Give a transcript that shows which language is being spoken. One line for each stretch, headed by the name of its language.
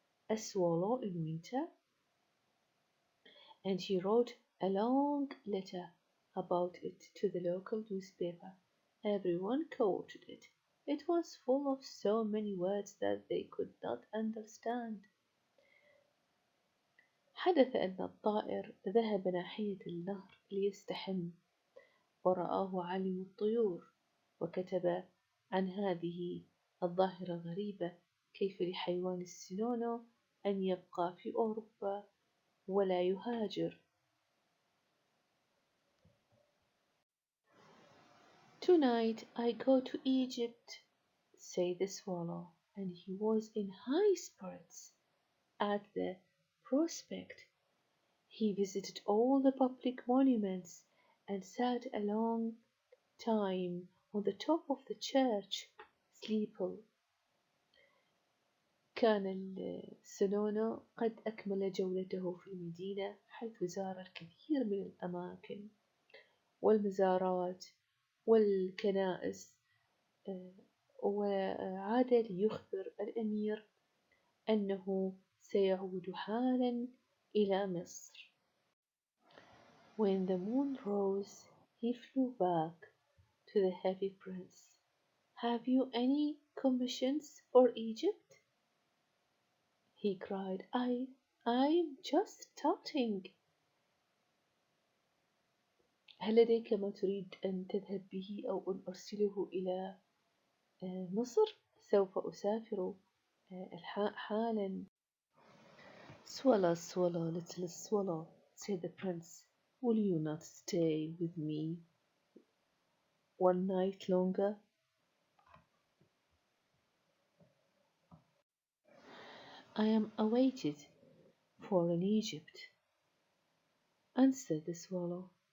English: A swallow in winter? And he wrote a long letter about it to the local newspaper. Everyone quoted it. It was full of so many words that they could not understand.
Arabic: حدث أن الطائر ذهب ناحية النهر ليستحم، ورآه عالم الطيور، وكتب عن هذه الظاهرة الغريبة: كيف لحيوان السنونو أن يبقى في أوروبا ولا يهاجر.
English: Tonight I go to Egypt, said the swallow, and he was in high spirits at the prospect. He visited all the public monuments and sat a long time on the top of the church steeple.
Arabic: كان السنونو قد أكمل جولته في المدينة حيث زار الكثير من الأماكن والمزارات والكنائس، وعاد ليخبر الأمير أنه سيعود حالا إلى مصر.
English: When the moon rose, he flew back to the happy prince. Have you any commissions for Egypt? He cried. I'm just starting.
Arabic: هل لديك ما تريد أن تذهب به أو أن أرسله إلى مصر؟ سوف أسافر حالا.
English: Swallow, swallow, little swallow, said the prince, will you not stay with me one night longer? I am awaited for in Egypt, answered the swallow.